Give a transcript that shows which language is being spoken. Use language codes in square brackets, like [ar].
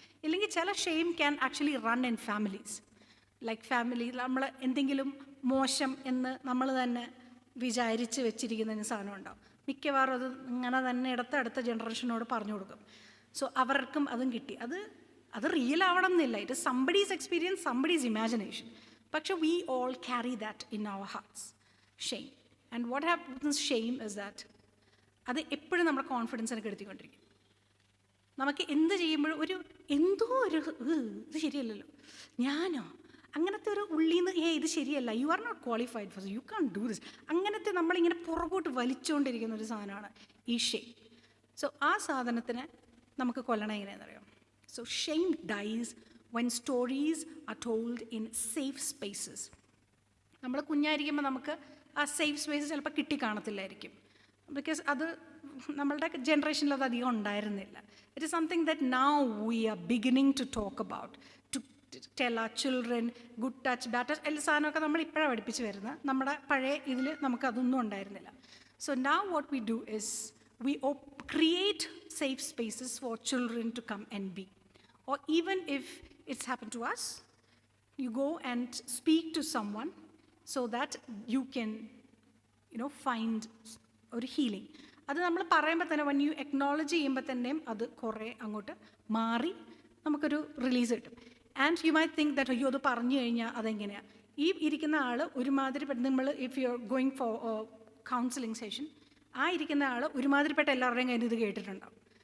[ml] ഇല്ലെങ്കിൽ ചില [en] Shame can actually run in families. [ml] Like family നമ്മൾ എന്തെങ്കിലും മോശം എന്ന് നമ്മൾ തന്നെ വിചാരിച്ച് വെച്ചിരിക്കുന്നതിന് സാധനം ഉണ്ടാവും. മിക്കവാറും അത് ഇങ്ങനെ തന്നെ അടുത്ത ജനറേഷനോട് പറഞ്ഞു കൊടുക്കും. സോ അവർക്കും അതും കിട്ടി. അത് റിയൽ ആവണം എന്നില്ല. [en] It is somebody's experience, somebody's imagination. പക്ഷെ we all carry that in our hearts, shame. And what happens with shame is that [ml] അത് എപ്പോഴും നമ്മുടെ കോൺഫിഡൻസിനെ കെടുത്തിക്കൊണ്ടിരിക്കും. നമുക്ക് എന്ത് ചെയ്യുമ്പോഴും എന്തോ ഇത് ശരിയല്ലല്ലോ, ഞാനോ, അങ്ങനത്തെ ഒരു ഉള്ളിൽ നിന്ന് ഇത് ശരിയല്ല, [en] you are not qualified for you can do this, [ml] അങ്ങനത്തെ നമ്മളിങ്ങനെ പുറകോട്ട് വലിച്ചുകൊണ്ടിരിക്കുന്ന ഒരു സാധനമാണ് ഈ ഷെയിം. സോ ആ സാധനത്തിന് നമുക്ക് കൊല്ലണം എങ്ങനെയാണെന്ന് അറിയാം. [en] So shame dies when stories are told in safe spaces. [ml] നമ്മൾ കുഞ്ഞായിരിക്കുമ്പോൾ നമുക്ക് ആ സേഫ് സ്പേസ് ചിലപ്പോൾ കിട്ടിക്കാണത്തില്ലായിരിക്കും. ബിക്കോസ് അത് നമ്മളുടെ ജനറേഷനിൽ അത് അധികം ഉണ്ടായിരുന്നില്ല. [en] it is something that now we are beginning to talk about, to tell our children good touch bad touch, [ml] എല്ലാ സാധനമൊക്കെ നമ്മൾ ഇപ്പോഴാണ് പഠിപ്പിച്ച് വരുന്നത്. നമ്മുടെ പഴയ ഇതിൽ നമുക്കതൊന്നും ഉണ്ടായിരുന്നില്ല. [en] So now what we do is we create safe spaces for children to come and be. Or even if it's happened to us, you go and speak to someone so that you can find ഒരു healing. [ml] അത് നമ്മൾ പറയുമ്പോൾ തന്നെ [en] when you acknowledge [ml] ചെയ്യുമ്പോൾ തന്നെയും അത് കുറേ അങ്ങോട്ട് മാറി നമുക്കൊരു റിലീസ് കിട്ടും. [en] and you might think that [ml] അയ്യോ അത് പറഞ്ഞു കഴിഞ്ഞാൽ അതെങ്ങനെയാണ്, ഈ ഇരിക്കുന്ന ആൾ ഒരുമാതിരിപ്പെട്ട, നമ്മൾ [en] if you are going for counselling session, [ml] ആ ഇരിക്കുന്ന ആൾ ഒരുമാതിരിപ്പെട്ട എല്ലാവരുടെയും കയ്യിൽ ഇത് കേട്ടിട്ടുണ്ടാവും.